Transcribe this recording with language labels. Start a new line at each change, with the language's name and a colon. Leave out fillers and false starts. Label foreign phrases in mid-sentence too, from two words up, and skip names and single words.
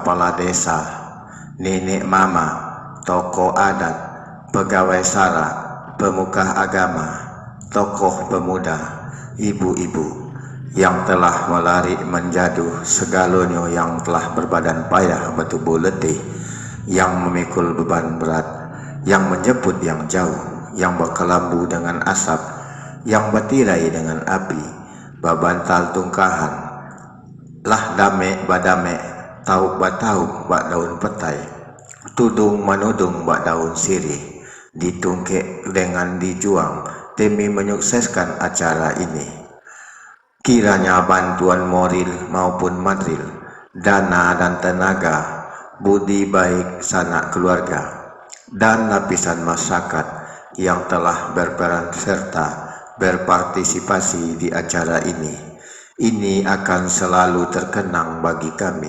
Indonesian: Kepala Desa, nenek mama, tokoh adat, pegawai sara, pemuka agama, tokoh pemuda, ibu-ibu yang telah melari menjadu segalanya, yang telah berbadan payah bertubuh letih, yang memikul beban berat, yang menjemput yang jauh, yang berkelambu dengan asap, yang bertirai dengan api,
Minangkabau: babantal tungkahan, lah dame badame, tauk batauk bak daun petai, tudung manudung bak daun sirih, ditungkek dengan dijuang
Indonesian: demi menyukseskan acara ini. Kiranya bantuan moral maupun material, dana dan tenaga, budi baik sanak keluarga, dan lapisan masyarakat yang telah berperan serta berpartisipasi di acara ini akan selalu terkenang bagi kami.